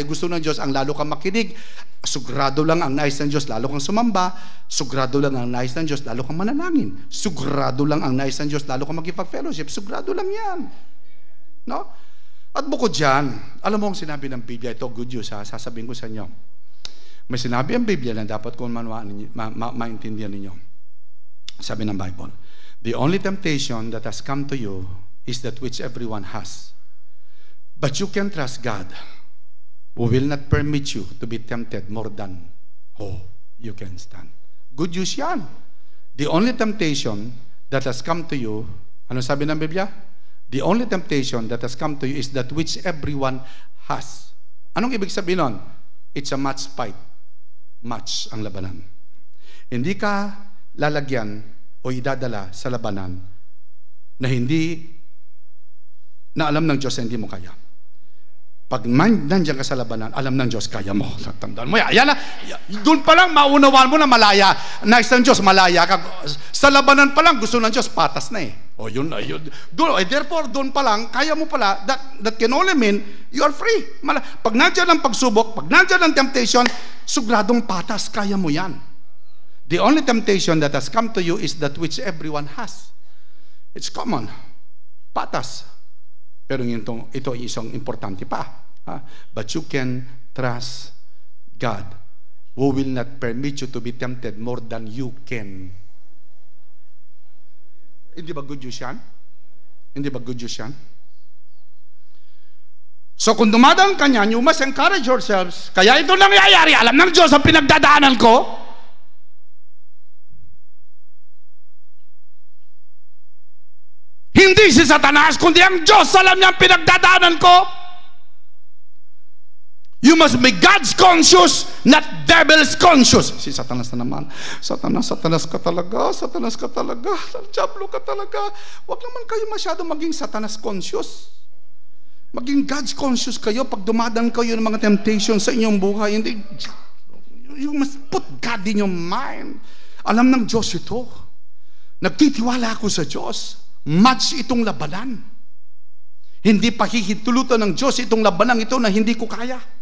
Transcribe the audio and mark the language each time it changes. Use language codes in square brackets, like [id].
[tl] Gusto ng Diyos ang lalo kang makinig. Sugrado lang ang nais ng Diyos lalo kang sumamba. Sugrado lang ang nais ng Diyos lalo kang manalangin. Sugrado lang ang nais ng Diyos lalo kang magkipag-fellowship. Sugrado lang yan. No? At bukod dyan, alam mo ang sinabi ng Biblia, ito good news sasabihin ko sa inyo. May sinabi ang Biblia na dapat kung maintindihan ninyo. Sabi ng Bible, [en] the only temptation that has come to you is that which everyone has. But you can trust God, who will not permit you to be tempted more than you can stand. Good news yan. The only temptation that has come to you, [tl] ano sabi ng Biblia? [en] The only temptation that has come to you is that which everyone has. [tl] Anong ibig sabihin nun? [en] It's a match fight. [tl] Match ang labanan. Hindi ka lalagyan o idadala sa labanan na hindi na alam ng Diyos na hindi mo kaya. Pag nandiyan ka sa labanan, alam ng Diyos, kaya mo. Tandaan mo yan. Doon pa lang, maunawaan mo na malaya. Nais ng Diyos, malaya ka. Sa labanan pa lang, gusto ng Diyos, patas na eh. O yun na yun. [en] Therefore, [tl] doon pa lang, kaya mo pala, [en] that can only mean, you are free. [tl] Pag nandiyan ang pagsubok, pag nandiyan ang temptation, sugradong patas, kaya mo yan. [en] The only temptation that has come to you is that which everyone has. It's common. [tl] Patas. Pero ito ay isang importante pa. [en] But you can trust God who will not permit you to be tempted more than you can. [tl] Hindi ba good news yan? Hindi ba good news yan? So kung dumadaan ka niyan, [en] you must encourage yourselves. [tl] Kaya ito nangyayari. Alam ng Diyos ang pinagdadaanan ko. Hindi si Satanas, kundi ang Diyos. Alam niya ang pinagdadaanan ko. [en] You must be God's conscious, not devil's conscious. [tl] Si Satanas na naman. Satanas ka talaga. Satanas ka talaga. Diablo ka talaga. Huwag naman kayo masyado maging Satanas conscious. Maging God's conscious kayo pag dumadaan kayo ng mga temptations sa inyong buhay. Hindi, [en] you must put God in your mind. [tl] Alam ng Diyos ito. Nagtitiwala ako sa Diyos. Match itong labanan. Hindi pakikitulutan ng Diyos itong labanan ito na hindi ko kaya.